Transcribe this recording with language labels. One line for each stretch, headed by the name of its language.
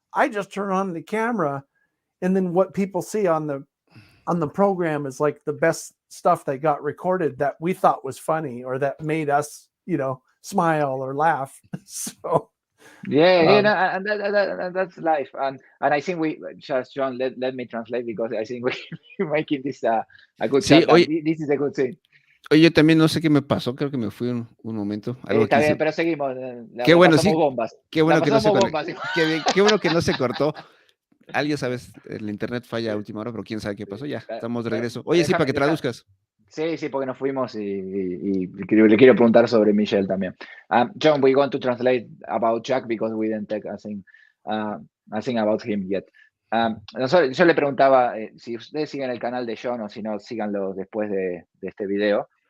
English: I just turn on the camera, and then what people see on the program is like the best stuff they got recorded that we thought was funny or that made us, smile or laugh. So and that's life. And I think we just, John, let me translate, because I think we're making this a good
Spanish: sí, oye,
English: this is a good thing.
Spanish: Oye, también no sé qué me pasó, creo que me fui un momento. Algo está bien, pero seguimos. Qué bueno, sí. Bombas. Qué bueno, que no se bombas. qué bueno que no se cortó. Alguien, sabes, el internet falla a última hora, pero quién sabe qué pasó. Ya, estamos de regreso. Oye, sí, para que traduzcas. Sí, porque nos fuimos y le quiero preguntar sobre Michelle también.
English: John, we're going to translate about Jack because we didn't take a thing about him yet.
Spanish: Yo le preguntaba si ustedes siguen el canal de John o si no, síganlo después de este video.